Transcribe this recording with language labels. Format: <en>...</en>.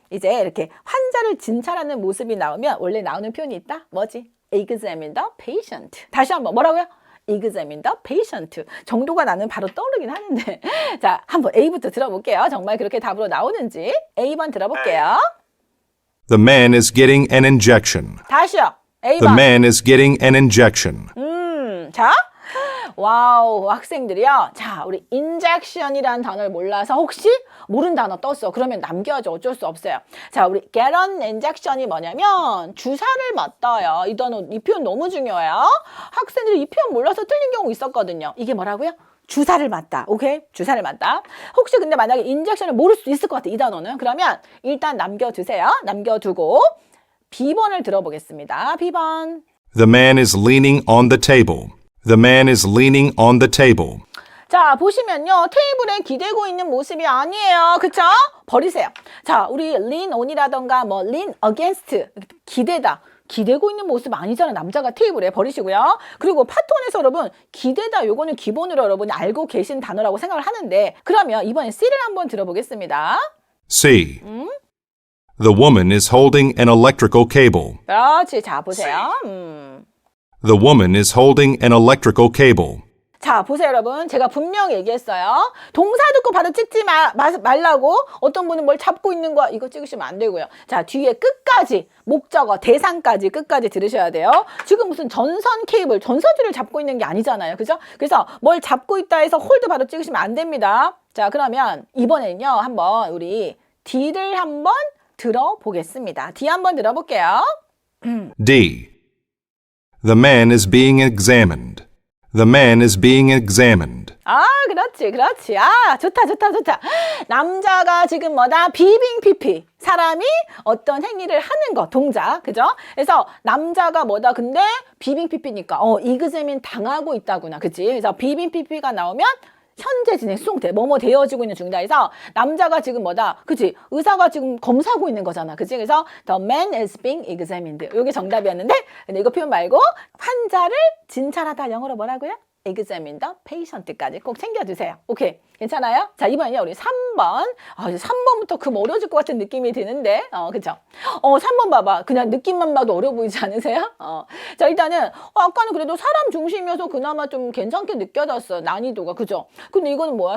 <ko>이제 이렇게 환자를 진찰하는 모습이 나오면 원래 나오는 표현이 있다. 뭐지?</ko> <en>Examine the patient.</en> <ko>다시 한번 뭐라고요?</ko> <en>examine the patient</en> <ko>정도가 나는 바로 떠오르긴 하는데 자, 한번 A부터 들어볼게요. 정말 그렇게 답으로 나오는지 A번 들어볼게요.</ko> <en>The man is getting an injection.</en> <ko>다시요.</ko> <en>The</en> <ko>A번.</ko> <en>man is getting an injection.</en> <ko>자, 와우, 학생들이요. 자, 우리 injection이라는 단어를 몰라서 혹시 모르는 단어 떴어. 그러면 남겨야죠. 어쩔 수 없어요. 자, 우리 get an injection이 뭐냐면 주사를 맞다요. 이 단어, 이 표현 너무 중요해요. 학생들이 이 표현 몰라서 틀린 경우 있었거든요. 이게 뭐라고요? 주사를 맞다. 오케이? 주사를 맞다. 혹시 근데 만약에 인젝션을 모를 수 있을 것 같아. 이 단어는. 그러면 일단 남겨두세요. 남겨두고 B번을 들어보겠습니다. B번.</ko> <en>The man is leaning on the table. The man is leaning on the table.</en> <ko>자, 보시면요. 테이블에 기대고 있는 모습이 아니에요. 그쵸? 버리세요. 자, 우리 lean on이라던가 뭐 lean against 기대다. 기대고 있는 모습 아니잖아. 남자가 테이블에 버리시고요. 그리고 파트 1에서 여러분 기대다 요거는 기본으로 여러분이 알고 계신 단어라고 생각을 하는데 그러면 이번에 C를 한번 들어보겠습니다.</ko> <en>C. The woman is holding an electrical cable.</en> <ko>그렇지. 자, 보세요.</ko> <en>The woman is holding an electrical cable.</en> <ko>자, 보세요, 여러분. 제가 분명히 얘기했어요. 동사 듣고 바로 찍지 말라고. 어떤 분은 뭘 잡고 있는 거 이거 찍으시면 안 되고요. 자, 뒤에 끝까지 목적어, 대상까지 끝까지 들으셔야 돼요. 지금 무슨 전선 케이블, 전선줄을 잡고 있는 게 아니잖아요. 그죠? 그래서 뭘 잡고 있다 해서 홀드 바로 찍으시면 안 됩니다. 자, 그러면 이번에는요. 한번 우리 D를 한번 들어보겠습니다. D 한번 들어볼게요. D.</ko> <en>The man is being examined. The man is being examined.</en> <ko>아, 그렇지, 그렇지. 아, 좋다, 좋다, 좋다. 남자가 지금 뭐다? 비빙 피피. 사람이 어떤 행위를 하는 거, 동작, 그죠? 그래서 남자가 뭐다? 근데 비빙 피피니까, 이그제민 당하고 있다구나, 그치? 그래서 비빙 피피가 나오면 현재 진행 수동태, 뭐뭐 되어지고 있는 중이다. 해서 남자가 지금 뭐다? 그치? 의사가 지금 검사하고 있는 거잖아. 그치? 그래서</ko> <en>the man is being examined.</en> <ko>이게 정답이었는데, 근데 이거 표현 말고 환자를 진찰하다 영어로 뭐라고요?</ko> <en>examine the patient</en> <ko>까지 꼭 챙겨주세요. 오케이. 괜찮아요? 자, 이번에요. 우리 3번. 아, 이제 3번부터 금 어려워질 것 같은 느낌이 드는데, 그쵸? 3번 봐봐. 그냥 느낌만 봐도 어려워 보이지 않으세요? 자, 일단은, 아까는 그래도 사람 중심이어서 그나마 좀 괜찮게 느껴졌어. 난이도가. 그죠? 근데 이거는 뭐야?</ko>